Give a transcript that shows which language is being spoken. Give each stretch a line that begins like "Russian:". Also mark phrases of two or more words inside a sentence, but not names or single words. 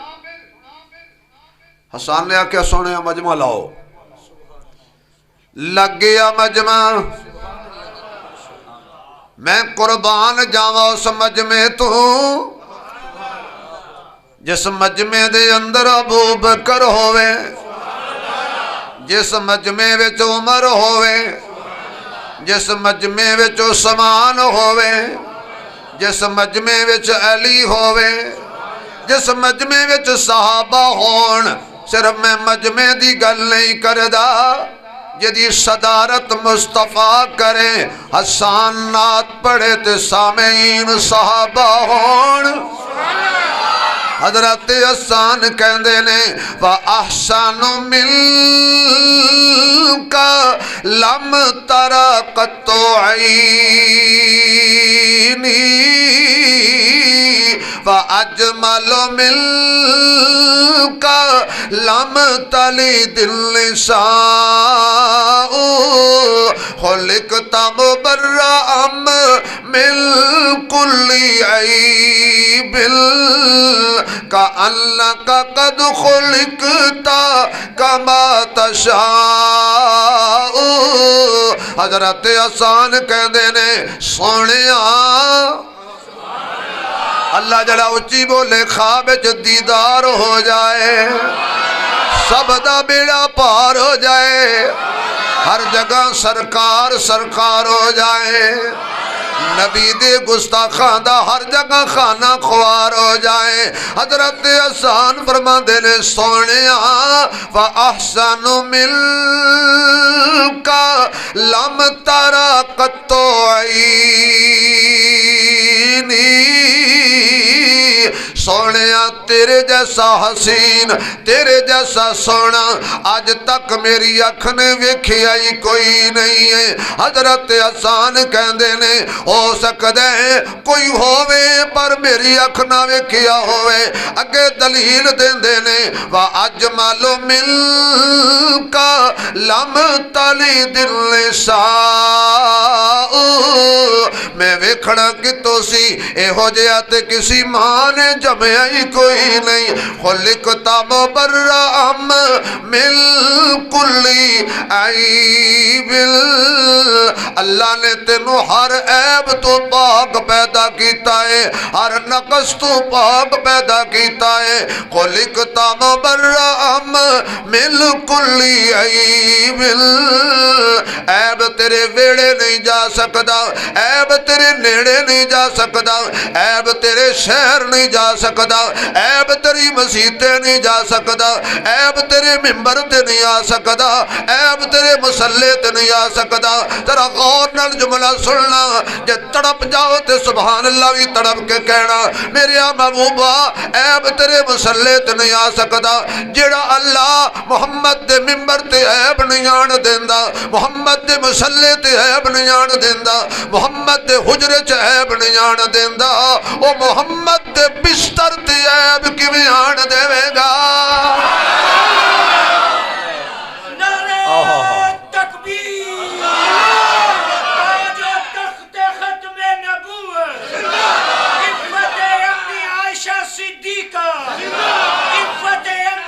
Punjabi: حسان نے آکھیا سونیاں مجمع لاؤ، لگ گیا مجمع، میں قربان جاواں اس مجمع تو جس مجمع دے اندر ابو بکر ہوئے، جس مجمع وچ عمر ہوئے، جس مجمع وچ عثمان ہوئے، جس مجمع وچ علی ہوئے، جس مجمع وچ صحابہ ہون۔ صرف میں مجمع دی گل نہیں کردا، جدی صدارت مصطفیٰ کرے، حسان نعت پڑھے تے سامعین صحابہ ہون۔ حضرت حسان کہندے نے
Arabic: وَأَحْسَنُ مِنْكَ لَمْ تَرَ قَطُّ عَيْنِي وَأَجْمَلُ مِنْكَ لَمْ تَلِدِ النِّسَاءُ خُلِقْتَ مُبَرَّأً مِنْ كُلِّ عَيْبٍ كَأَنَّكَ قَدْ خُلِقْتَ كَمَا تَشَاءُ۔
Punjabi: حضرت حسان کہندے نے سونیاں اللہ جڑا اچھی بولے خواب وچ دیدار ہو جائے، سب دا بیڑا پار ہو جائے، ہر جگہ سرکار سرکار ہو جائے، نبی دے گستاخاں دا ہر جگہ خانہ خوار ہو جائے۔ حضرت حسان فرماندے نے سونیاں
Arabic: وَأَحْسَنُ مِنْكَ لَمْ تَرَ قَطُّ عَيْنِي،
Punjabi: سونیاں تیرے جیسا حسین، تیرے جیسا سونا آج تک میری اکھ نے ویکھیا ہی کوئی نہیں ہے۔ حضرت حسان کہندے نے ہو سکدا ہے کوئی ہووے پر میری اکھ نہ ویکھیا ہووے۔ اگے دلیل دیندے نے
Arabic: وَأَجْمَلُ مِنْكَ لَمْ تَلِدِ النِّسَاءُ،
Punjabi: میں ویکھنا کتوں سی ایہو جہا تے کسی ماں نے جمعیا ہی کوئی نہیں۔
Arabic: خُلِقْتَ مُبَرَّأً مِنْ كُلِّ عَيْبٍ،
Punjabi: اللہ نے تینوں ہر عیب تو پاک پیدا کیتا ہے، ہر نقص تو پاک پیدا کیتا ہے۔
Arabic: خُلِقْتَ مُبَرَّأً مِنْ كُلِّ عَيْبٍ،
Punjabi: عیب تیرے ویڑے نہیں جا سکدا، عیب تیرے نیڑے نہیں جا سکدا، عیب تیرے شہر نہیں جا سکدا، عیب تیری مسیتے نہیں جا سکدا، عیب تیرے ممبر تے نہیں آ سکدا، عیب تیرے مسلے تے نہیں آ سکدا۔ ذرا غور نال جملہ سننا، جے تڑپ جاؤ تے
Arabic: سبحان اللہ
Punjabi: بھی تڑپ کے کہنا میرے محبوبہ عیب تیرے مسلے تے نہیں آ سکدا۔ جڑا اللہ محمد دے ممبر تے عیب نہیں آن دیندا، محمد دے مسلے تے عیب نہیں آن دیندا، محمد دے حجرے چ عیب نہیں آن دیندا، او محمد دے بستر تے عیب کیویں آن دے گا؟ نعرہ تکبیر، تاج و تخت ختم نبوت، عفت اپنی عائشہ صدیقہ، عفت